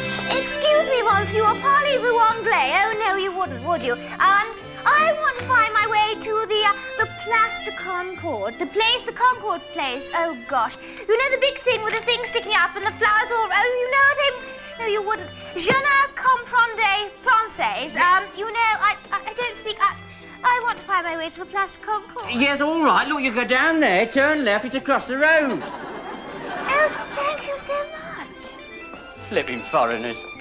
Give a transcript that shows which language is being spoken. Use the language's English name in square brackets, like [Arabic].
[English] Excuse me, [French] monsieur, parlez-vous anglais? [English] Oh, no, you wouldn't, would you? I want to find my way to the Place de Concorde. The Concorde place. Oh, gosh. You know the big thing with the thing sticking up and the flowers all... Oh, you know it? No, you wouldn't. [French] Je ne comprends français. [English] You know, I don't speak... I want to find my way to the Place de Concorde. Yes, all right. Look, you go down there, turn left, it's across the road. Oh, thank you so much. Flipping foreigners.